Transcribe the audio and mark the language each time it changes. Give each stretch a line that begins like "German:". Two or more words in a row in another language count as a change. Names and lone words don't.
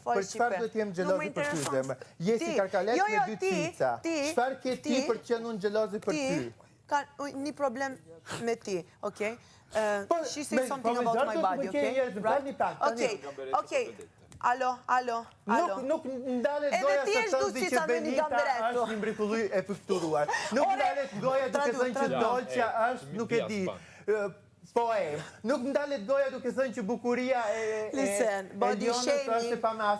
Albanian: Për çfarë do të jem xheloze për ty zemë? Je si karkalet me dy cica. Çfarë ke ti për të qenë unë xheloze për ty? Ka një problem me ti,
English: okay? She said something about my body, okay? Okay. Alo.
Albanian: Nuk ndalet goja së të thëndi që Benita është një mrekulli e pëfturuar. Nuk ndalet goja duke thënë që Dolqa është, nuk e di, poem. Nuk ndalet goja duke thënë që bukuria e Elionës është e pamas.